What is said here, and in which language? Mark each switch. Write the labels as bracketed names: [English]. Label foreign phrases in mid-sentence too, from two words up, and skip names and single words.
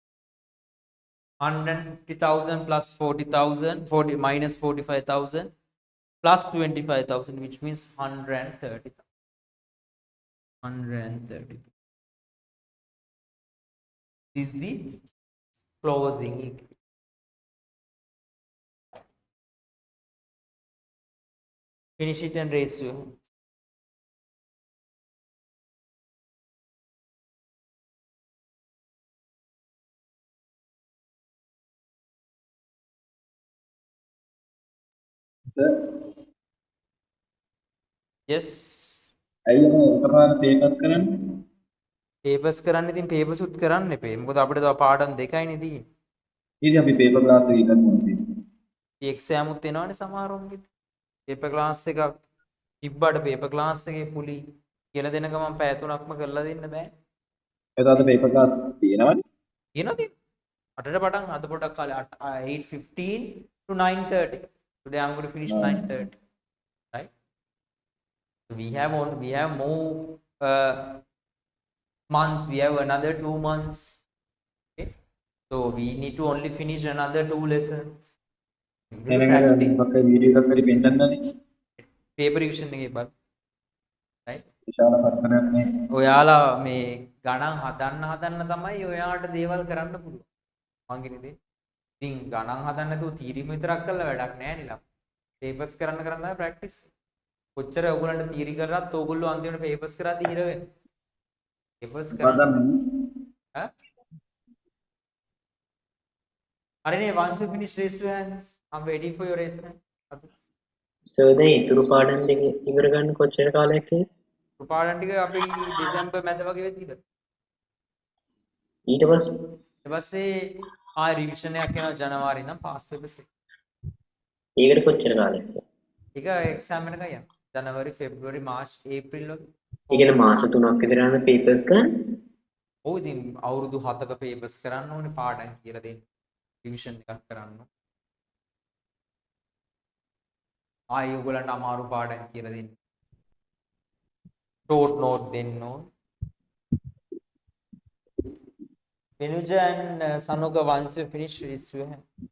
[English] 150,000 plus 40,000, 40 minus 45,000 plus 25,000, which means 130,000. 130,000 is the closing equity. Finish it and raise your hand. [Sinhala] සර් [English] Yes. [Sinhala] ඇයි ඔය එකපාර පේපර්ස් කරන්නේ? Papers කරන්න ඉතින් papers උත් කරන්න එපේ. මොකද අපිට තව පාඩම් දෙකයිනේ තියෙන්නේ. ඉතින් අපි [English] paper class [Sinhala] එක කරමු තියෙන්නේ. exam උත් එනවනේ සමහරවන්ගේ. [English] paper class [Sinhala] එකක් තිබ්බට [English] paper class [Sinhala] එකේ fully කියලා දෙන ගමන් පැය 3ක්ම කරලා දෙන්න බෑ. ඒක අද [English] paper class [Sinhala] තියෙනවද? තියෙනවද? 8ට පටන් අද පොඩක් කාලේ 8:15 to 9:30. [English] Today I'm going to finish 9:30. Right? So we have more months. We have another 2 months. Okay? So we need to only finish another 2 lessons. [Sinhala] මොකක්ද වීඩියෝ එකක් හරි පෙන්නන්නනේ. [English] paper revision [Sinhala] එකේ බලන්න. right? විශාල පත්තරයක් නේ. ඔයාලා මේ ගණන් හදන්න තමයි ඔයාට දේවල් කරන්න පුළුවන්. මං කියන්නේ දේ. ඉතින් ගණන් හදන්න නැතුව තීරිම විතරක් කරලා වැඩක් නැහැ නේ ලා. papers කරන්න තමයි practice. කොච්චර ඔයගොල්ලන්ට තීරි කරත් ඕගොල්ලෝ අන්තිමට papers කරද්දී ඉර වෙනවා. papers කරන්න. ඈ? හරිනේ, [English] once you finish raise your hands. I'm waiting for your raise hand. [Sinhala] සර් දැන් ඉතුරු පාඩම් දෙක ඉවර ගන්න කොච්චර කාලයක් ඉන්නේ? පාඩම් ටික අපි දෙසැම්බර් මැද වගේ වෙද්දී ඉවර. ඊට පස්සේ ඊට පස්සේ ආය රිවිෂන් එකක් යනවා ජනවාරි ඉඳන් [English] past papers [Sinhala] එක. ඒකට කොච්චර කාලයක්ද? ඒක එක්සෑම් එකයි යනවා. ජනවාරි, ෆෙබ්‍රුවරි, මාර්ච්, ඒප්‍රිල් වගේ. ඒ කියන්නේ මාස 3ක් විතර යන පේපර්ස් ගන්න. ඔව් ඉතින් අවුරුදු 7ක පේපර්ස් කරන්න ඕනේ, පාඩම් කියලා දෙන්න. රිවිෂන් එකක් කරන්න. ආයි ඔයගොල්ලන්ට අමාරු පාඩම් කියලා දෙන්න. [English] short note [Sinhala] දෙන්න ඕනේ. [English] Venuja and Sanuka, once you finish, raise your hand.